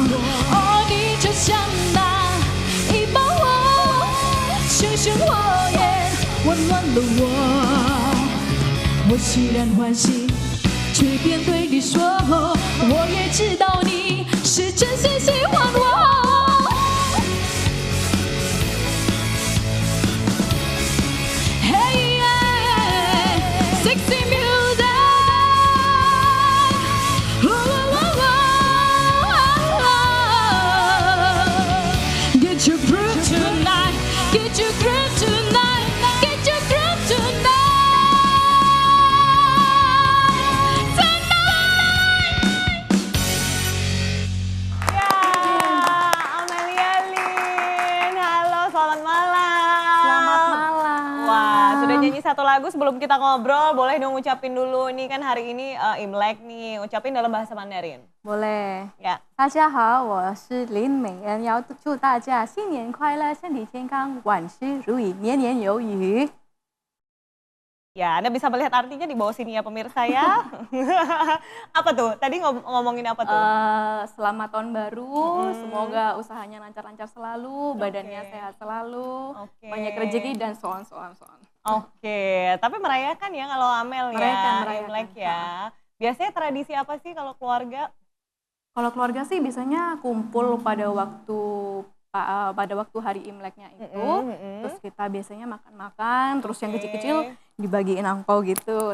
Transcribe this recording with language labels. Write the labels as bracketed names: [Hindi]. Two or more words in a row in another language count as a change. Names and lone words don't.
[Chinese] 哦，你就像那一把火，熊熊火焰温暖了我。我释然欢喜，却便对你说，我也知道你是真心喜欢我。 [English] Sexy music, get your groove tonight, get your groove tonight, get your groove tonight, tonight. [Indonesian] Ya, Amelia Lin, halo, selamat malam. Selamat malam. Wah, sudah nyanyi satu lagu sebelum kita ngobrol, boleh dong ucapin dulu. Ini kan hari ini Imlek nih, ucapin dalam bahasa Mandarin. boleh. 呀， [Chinese] 大家好，我是林美恩，要祝大家新年快乐，身体健康，万事如意，年年有余。 [Indonesian] ya, Anda bisa melihat artinya di bawah sini ya pemirsa ya. Apa tuh? Tadi ngomongin apa tuh? Selamat tahun baru, semoga usahanya lancar-lancar selalu, badannya sehat selalu, banyak rezeki dan [English] so on. [Indonesian] Oke, tapi merayakan ya kalau Amel Merayakan. Imlek ya. Biasanya tradisi apa sih kalau keluarga? Kalau keluarga sih biasanya kumpul pada waktu hari Imleknya itu, terus kita biasanya makan-makan, terus yang kecil-kecil dibagiin angpau gitu.